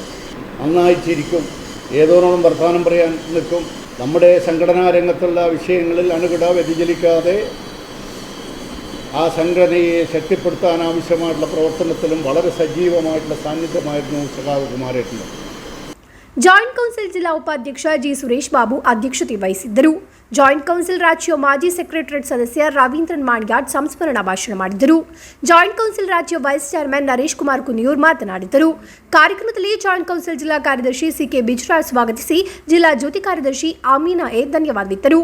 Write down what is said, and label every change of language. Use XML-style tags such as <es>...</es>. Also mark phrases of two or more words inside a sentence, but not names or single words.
<ml>നന്നായി ചിരിക്കും, ഏതോരോണം വർത്തമാനം പറയാൻ നിൽക്കും. നമ്മുടെ സംഘടനാ രംഗത്തുള്ള വിഷയങ്ങളിൽ അണുകിട വ്യതിചലിക്കാതെ ആ സംഘടനയെ ശക്തിപ്പെടുത്താൻ ആവശ്യമായിട്ടുള്ള പ്രവർത്തനത്തിലും വളരെ സജീവമായിട്ടുള്ള സാന്നിധ്യമായിരുന്നു സഖാവ് കുമാരേട്ടൻ.</ml> <kn>ಜಾಯಿಂಟ್ ಕೌನ್ಸಿಲ್ ಜಿಲ್ಲಾ ಉಪಾಧ್ಯಕ್ಷ ಜಿ ಸುರೇಶ್ ಬಾಬು ಅಧ್ಯಕ್ಷತೆ ವಹಿಸಿದ್ದರು. ಜಾಯಿಂಟ್ ಕೌನ್ಸಿಲ್ ರಾಜ್ಯ ಮಾಜಿ ಸೆಕ್ರೆಟರಿಯೇಟ್ ಸದಸ್ಯ ರವೀಂದ್ರನ್ ಮಾಣ್ಯಾಡ್ ಸಂಸ್ಮರಣಾ ಭಾಷಣ ಮಾಡಿದರು. ಜಾಯಿಂಟ್ ಕೌನ್ಸಿಲ್ ರಾಜ್ಯ ವೈಸ್ ಚೇರ್ಮನ್ ನರೇಶ್ ಕುಮಾರ್ ಕುನಿಯೂರ್ ಮಾತನಾಡಿದರು. ಕಾರ್ಯಕ್ರಮದಲ್ಲಿ ಜಾಯಿಂಟ್ ಕೌನ್ಸಿಲ್ ಜಿಲ್ಲಾ ಕಾರ್ಯದರ್ಶಿ ಸಿಕೆ ಬಿಜ್ರಾಜ್ ಸ್ವಾಗತಿಸಿ ಜಿಲ್ಲಾ ಜ್ಯೋತಿ ಕಾರ್ಯದರ್ಶಿ ಆಮೀನಾ ಎ ಧನ್ಯವಾದವಿತ್ತರು.</kn>